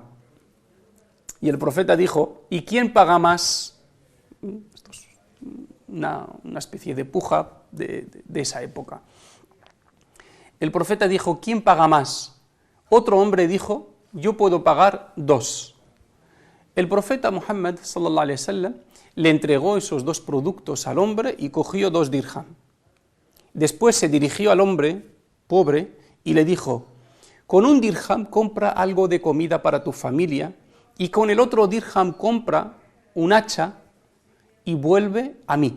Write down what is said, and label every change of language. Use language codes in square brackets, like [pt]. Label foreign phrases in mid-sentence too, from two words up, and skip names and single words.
[es] Y el profeta dijo: ¿y quién paga más? Esto es una especie de puja de esa época. El profeta dijo: ¿quién paga más? Otro hombre dijo: yo puedo pagar 2. El profeta Muhammad [ar] صلى الله عليه وسلم [es] le entregó esos 2 productos al hombre y cogió 2 dirham. Después se dirigió al hombre pobre y le dijo: con un dirham compra algo de comida para tu familia y con el otro dirham compra un hacha y vuelve a mí.